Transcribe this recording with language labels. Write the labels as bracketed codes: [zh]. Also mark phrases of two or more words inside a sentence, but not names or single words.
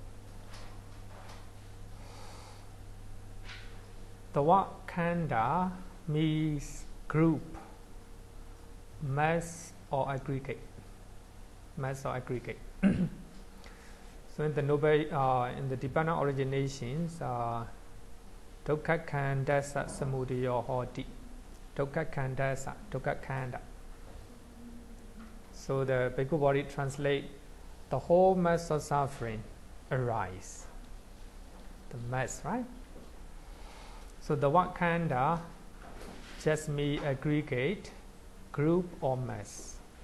[en] The word khandha means group, mass or aggregate. Mass or aggregate. So in the in the dependent originations, [pi] dukkha khandasa samudaya hoti. Dukkha khandasa, dukkha khanda. [en] So the Bhikkhu body translate the whole mass of suffering arise. The mass, right? So the word khanda just means aggregate, group or mass.